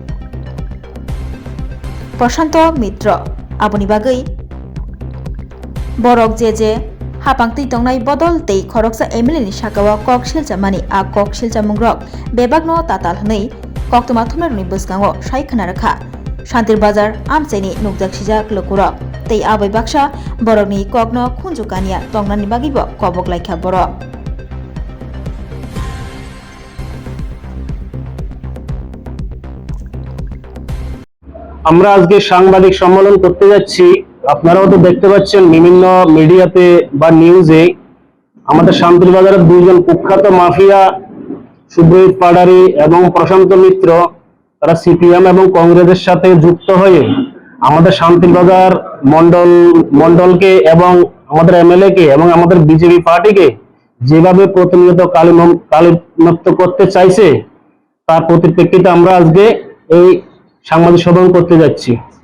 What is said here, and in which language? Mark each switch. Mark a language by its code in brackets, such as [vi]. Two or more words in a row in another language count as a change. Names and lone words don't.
[brx] प्रशान्त मित्र आबनि बागै बरक जे हाबांति तंनाय बदल तै खरकसा एमएलए नि शाखाव कक शिलचामानि आ कक शिलचामुं रक बेबागनो ताताल हनै कक्तमा थुमेरुनि बसगांव सायखना रखा शान्तिर बाजार आमचेनि नुकजाक सिजाक लकुर तै आबै बाक्सा बरकनि ककनो खुनजुकानिया तंनानि बागैबो कबक लायखा बरक [bn] আমরা আজকে সাংবাদিক সম্মেলন করতে যাচ্ছি। আপনারাও তো দেখতে পাচ্ছেন বিভিন্ন মিডিয়াতে বা নিউজে আমাদের শান্তির বাজারের দুইজন কুখ্যাত মাফিয়া সুব্রজিৎ পাটারি এবং প্রশান্ত মিত্র তারা CPM এবং কংগ্রেসের সাথে যুক্ত হয়ে আমাদের শান্তির বাজার মন্ডলকে এবং আমাদের MLA কে এবং আমাদের BJP পার্টিকে যেভাবে প্রতিনিয়ত কালিমুক্ত করতে চাইছে তার পরিপ্রেক্ষিতে আমরা আজকে এই সাংবাদিক সম্মেলন করতে যাচ্ছি।